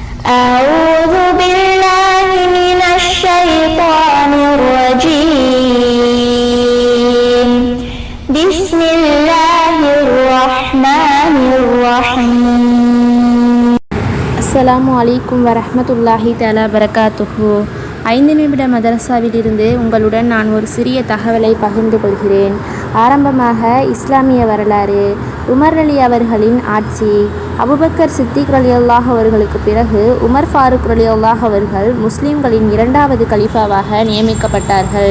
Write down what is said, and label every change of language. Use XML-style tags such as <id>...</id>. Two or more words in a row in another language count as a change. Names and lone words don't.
<ar>أعوذ بالله من الشيطان الرجيم بسم الله الرحمن الرحيم. السلام عليكم ورحمة الله تعالى وبركاته.</ar> <ta>5 நிமிட மதரசாவிலிருந்து உங்களுடன் நான் ஒரு சிறிய தகவலை பகிர்ந்து கொள்கிறேன். ஆரம்பமாக இஸ்லாமிய வரலாறு. உமர் அலி அவர்களின் ஆட்சி. அபுபக்கர் சித்திக் ரலியல்லாஹு அவர்களுக்கு பிறகு உமர் ஃபாரூக் ரலியல்லாஹு அவர்கள் முஸ்லிம்களின் 2வது கலீஃபாவாக நியமிக்கப்பட்டார்கள்.</ta>